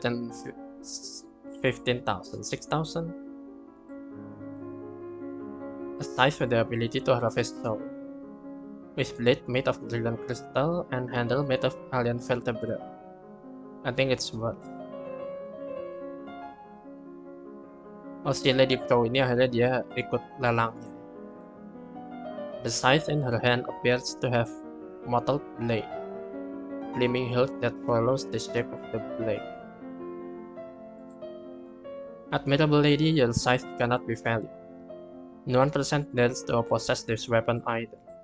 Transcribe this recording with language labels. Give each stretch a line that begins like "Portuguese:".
English: 1,115,000, 6,000. A scythe with the ability to harvest soul, with blade made of brilliant crystal and handle made of alien vertebra. I think it's worth.
Indonesian: Oh, si Lady Pro ini akhirnya dia ikut lelangnya.
English: The scythe in her hand appears to have mottled blade, gleaming hilt that follows the shape of the blade. Admirable lady, your scythe cannot be valued. No 1% dares to possess this weapon either.